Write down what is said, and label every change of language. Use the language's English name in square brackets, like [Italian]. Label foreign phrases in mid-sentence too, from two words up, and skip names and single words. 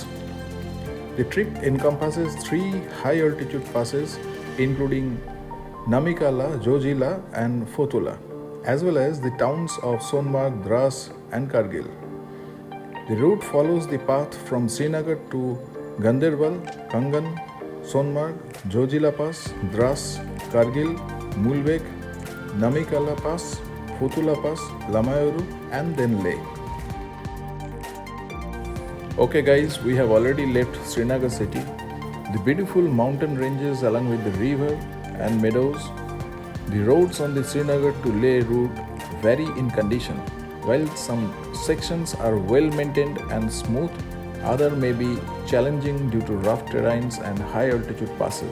[English] The trip encompasses 3 high-altitude passes including Namikala, Jojila and Fotula, as well as the towns of Sonmarg, Dras and Kargil. The route follows the path from Srinagar to Ganderbal, Kangan, Sonmarg, Jojila Pass, Dras, Kargil, Mulbek, Namikala Pass, Fotula Pass, Lamayuru and then Leh. Okay guys, we have already left Srinagar city. The beautiful mountain ranges along with the river and meadows. The roads on the Srinagar to Leh route vary in condition. While some sections are well maintained and smooth, others may be challenging due to rough terrains and high altitude passes.